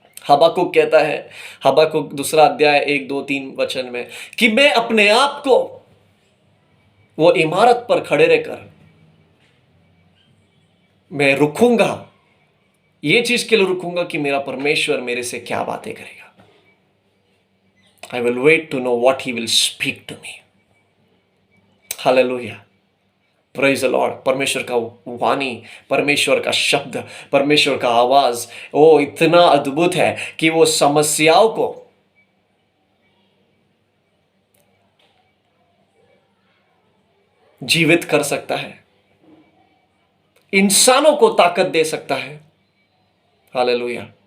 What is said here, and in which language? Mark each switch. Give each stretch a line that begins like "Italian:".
Hindi: हबक्कुक कहता है, हबक्कुक 2 अध्याय 1, 2, 3 वचन में, कि मैं अपने आप को वो इमारत पर खड़े रहकर मैं रुकूंगा, ये चीज के लिए रुकूंगा कि मेरा परमेश्वर मेरे से क्या बातें करेगा।
English: I will wait to know what he will speak to me. Hallelujah. Praise the Lord.
Hindi: परमेश्वर का वाणी, परमेश्वर का शब्द, परमेश्वर का आवाज, वो इतना अद्भुत है कि वो समस्याओं को जीवित कर सकता है, इंसानों को ताकत दे सकता है। हालेलुया।